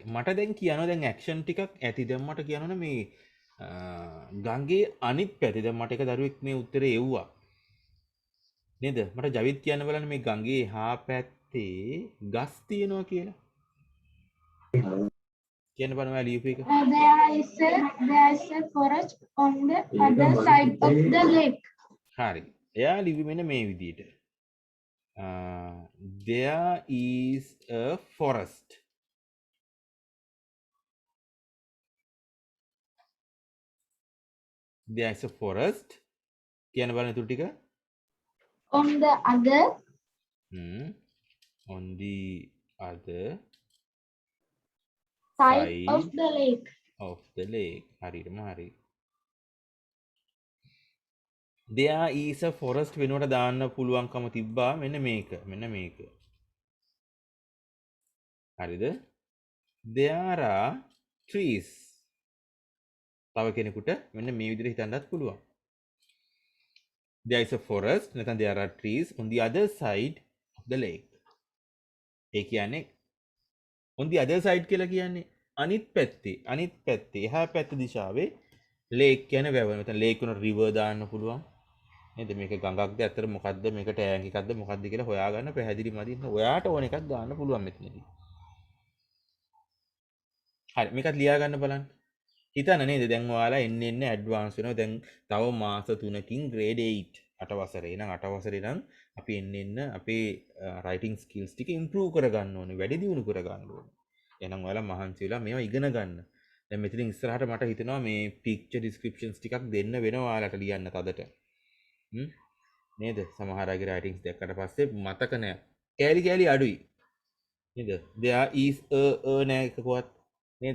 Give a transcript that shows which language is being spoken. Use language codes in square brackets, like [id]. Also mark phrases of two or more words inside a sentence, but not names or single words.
[si] මට දැන් කියන්න දැන් ඇක්ෂන් ටිකක් ඇති. දැන් මට කියන්න මේ ගංගේ අනිත් පැත්තේ දැන් මට එක දරුවෙක් මේ උත්තරේ එව්වා. නේද? මට ජවිත් කියන්න බලන්න මේ ගංගේ හා පැත්තේ ගස් තියෙනවා කියලා. කියන්න බලන්න ඔයා ලියපු එක. [en] There is a forest on the other side of the lake. [si] හරි. එයා ලිව්වේ මෙන්න මේ විදිහට. [en] There is a forest. There is a forest. [si] කියන්න බලන්න ඊටු ටික. [en] On the other On the other side of the lake. of the lake. [si] හරියටම හරි. [en] There is a forest [si] වෙනුවට දාන්න පුළුවන්කම තිබ්බා මෙන්න මේක. මෙන්න මේක. හරිද? [en] There are trees. [si] තව කෙනෙකුට මෙන්න මේ විදිහට හිතන්නත් පුළුවන්. [en] There is a forest, නැත්නම් there are trees on the other side of the lake. [si] ඒ කියන්නේ [en] on the other side [si] කියලා කියන්නේ අනිත් පැත්තේ එහා පැත්ත දිශාවේ lake කියන්නේ වැව. නැත්නම් lake උන river දාන්න පුළුවන්. නේද? මේක ගඟක්ද ඇත්තට මොකද්ද මේක ටෑන්ක් එකක්ද මොකද්ද කියලා හොයාගන්න පැහැදිලි මදින්න. ඔයාට ඕන එකක් දාන්න පුළුවන් මෙතනදී. හරි මේකත් ලියා ගන්න බලන්න. හිතන්න නේද දැන් ඔයාලා එන්න ඇඩ්වාන්ස් වෙනවා. දැන් තව මාස 3කින් grade 8 8 වසරේ නම් 8 වසරේ නම් අපි එන්න අපේ [en] writing skills [si] ටික improve කරගන්න ඕනේ. වැඩි දියුණු කරගන්න ඕනේ. එහෙනම් ඔයාලා මහන්සි වෙලා මේවා ඉගෙන ගන්න. දැන් මෙතනින් ඉස්සරහට මට හිතෙනවා මේ [en] picture descriptions [si] ටිකක් දෙන්න වෙනවා ඔයාලට ලියන්න තදට. නේද? සමහර අයගේ writings දැක්කට පස්සේ මතක නැහැ. කෑලි අඩුයි. නේද? [en] there is a [si] නෑ එකකවත්. නේද?